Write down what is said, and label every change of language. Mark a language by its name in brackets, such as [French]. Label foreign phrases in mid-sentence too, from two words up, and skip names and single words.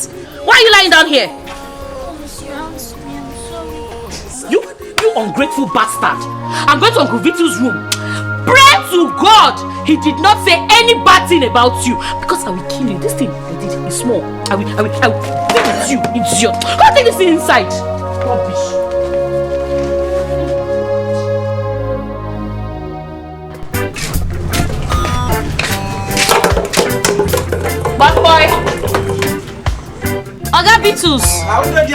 [English] Why are you lying down here? You ungrateful bastard. I'm going to Uncle Victor's room. Pray to God he did not say any bad thing about you. Because I will kill you. This thing I did is small. I will deal with you, idiot. Go take this thing inside. Rubbish. Bad boy. Oga Vitus. How did you?